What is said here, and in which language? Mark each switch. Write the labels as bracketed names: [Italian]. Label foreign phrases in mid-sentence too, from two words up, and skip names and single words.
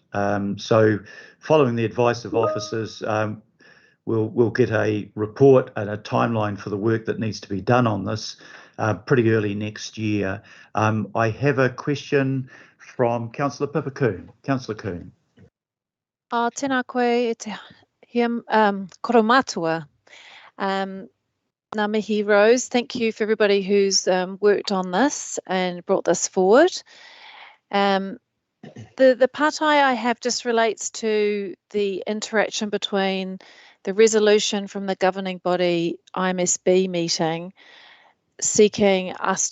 [English] So following the advice of officers, we'll get a report and a timeline for the work that needs to be done on this pretty early next year. I have a question from Councillor Pipakoon. Councillor Coon. [Māori] Tēnā koe e te koromatua. Ngā mihi [English] Rose, thank you for everybody who's worked on this and brought this forward. The pātai I have just relates to the interaction between the resolution from the governing body IMSB meeting seeking us